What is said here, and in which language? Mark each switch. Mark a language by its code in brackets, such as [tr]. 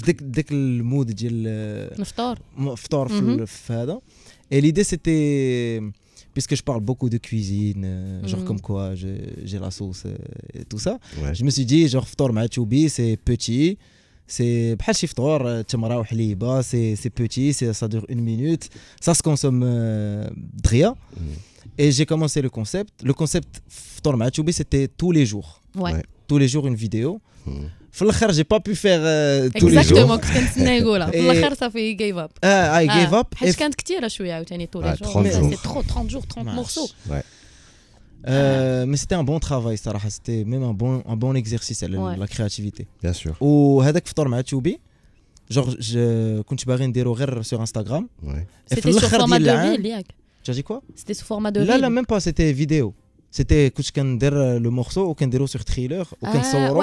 [ar] ديك المود ديال نفطور في هذا [fr] et l'idée c'était puisque je parle beaucoup de cuisine genre comme quoi j'ai la sauce et tout ça je me suis dit genre فطور مع تشوبي c'est petit c'est [ar] بحال شي فطور تمره وحليبه [fr] c'est petit ça dure 1 minute ça se consomme دغيا et j'ai commencé le concept فطور مع تشوبي c'était tous les jours une vidéo [ar] في الاخر [fr] j'ai pas pu faire tous les jours [ar] exactement كنت كنتسنى يقولها في الاخر صافي [en] gave up I gave up [ar] حيت كانت كثيره شويه عاوتاني [fr] tous les jours c'est trop 30 jours 30 morceaux mais c'était un bon travail صراحه c'était même un bon exercice la créativité bien sûr [ar] وهذاك فطور مع تشوبي genre كنت باغي نديرو غير [fr] sur Instagram c'était sous format de reel ياك tu as dit quoi c'était sous format de reel [ar] لا [fr] même pas c'était vidéo c'était [ar] كنت كندير لو مورسو وكنديرو [fr] sur Thriller [ar] وكنصورو